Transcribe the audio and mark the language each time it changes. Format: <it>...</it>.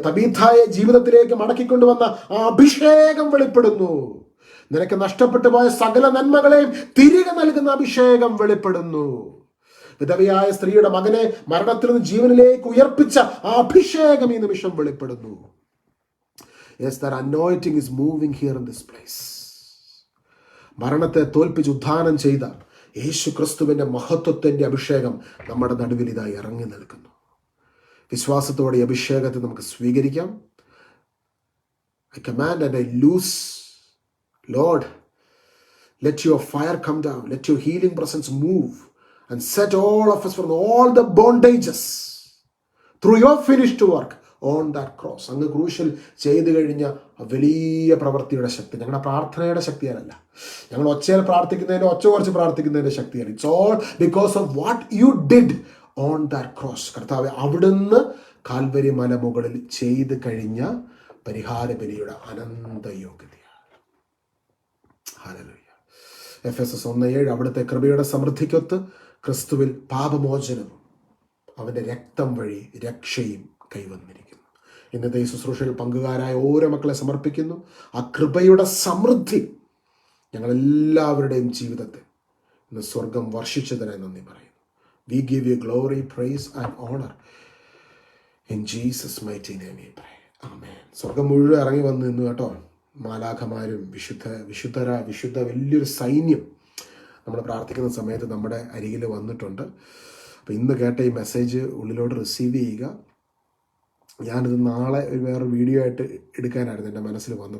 <ml>തബീഥായെ ജീവിതത്തിലേക്ക് മടക്കിക്കൊണ്ടുവന്ന ആ അഭിഷേകം വെളിപ്പെടുന്നു. നിനക്ക് നഷ്ടപ്പെട്ടു പോയ സകല നന്മകളെയും തിരികെ നൽകുന്ന അഭിഷേകം വെളിപ്പെടുന്നു. വിധവയായ സ്ത്രീയുടെ മകനെ മരണത്തിൽ നിന്ന് ജീവനിലേക്ക് ഉയർപ്പിച്ച ആ അഭിഷേകം ഈ നിമിഷം വെളിപ്പെടുന്നു.</ml> <en>Yes, that anointing is moving here in this place.</en> <ml>മരണത്തെ തോൽപ്പിച്ച് ഉദ്ധാനം ചെയ്ത യേശു ക്രിസ്തുവിന്റെ മഹത്വത്തിന്റെ അഭിഷേകം നമ്മുടെ നടുവിൽ ഇതായി ഇറങ്ങി നിൽക്കുന്നു. വിശ്വാസത്തോടെ ഈ അഭിഷേകത്തെ നമുക്ക് സ്വീകരിക്കാം.</ml> <en>I command and I loose, Lord, let your fire come down, let your healing presence move and set all of us from all the bondages through your finished work on that cross.</en> <ml>അങ്ങ് ക്രൂശിൽ ചെയ്തു കഴിഞ്ഞ വലിയ പ്രവൃത്തിയുടെ ശക്തി ഞങ്ങളുടെ പ്രാർത്ഥനയുടെ ശക്തിയല്ല, ഞങ്ങൾ ഒച്ചയിൽ പ്രാർത്ഥിക്കുന്നതിൻ്റെ ഒച്ച കുറച്ച് പ്രാർത്ഥിക്കുന്നതിൻ്റെ ശക്തിയാണ്.</ml> <en>It's all because of what you did on that cross.</en> <ml>കർത്താവെ, അവിടുന്ന് കാൽവരി മല മുകളിൽ ചെയ്ത് കഴിഞ്ഞ പരിഹാര ബലിയുടെ അനന്ത യോഗ്യതയാണ്. ഹല്ലേലൂയ. എഫെസസ് 1:7 അവിടുത്തെ കൃപയുടെ സമൃദ്ധിക്കൊത്ത് ക്രിസ്തുവിൽ പാപമോചനവും അവൻ്റെ രക്തം വഴി രക്ഷയും കൈവന്നിരിക്കുന്നു. ഇന്നത്തെ ഈ ശുശ്രൂഷയിൽ പങ്കുകാരായ ഓരോ മക്കളെ സമർപ്പിക്കുന്നു. ആ കൃപയുടെ സമൃദ്ധി ഞങ്ങളെല്ലാവരുടെയും ജീവിതത്തെ ഇന്ന് സ്വർഗം വർഷിച്ചതിനായി നന്ദി പറയുന്നു.</ml> <en>We give you glory, praise and honor. In Jesus' mighty name we pray. Amen.</en> <ml>സ്വർഗം മുഴുവൻ ഇറങ്ങി വന്ന് നിന്നു കേട്ടോ. മാലാഖമാരും വിശുദ്ധ വലിയൊരു സൈന്യം നമ്മൾ പ്രാർത്ഥിക്കുന്ന സമയത്ത് നമ്മുടെ അരികിൽ വന്നിട്ടുണ്ട്. അപ്പോൾ ഇന്ന് കേട്ട ഈ മെസ്സേജ് ഉള്ളിലോട്ട് റിസീവ് ചെയ്യുക. ഞാനിത് നാളെ വേറെ വീഡിയോ ആയിട്ട് എടുക്കാനായിരുന്നു എൻ്റെ മനസ്സിൽ വന്നു.</ml>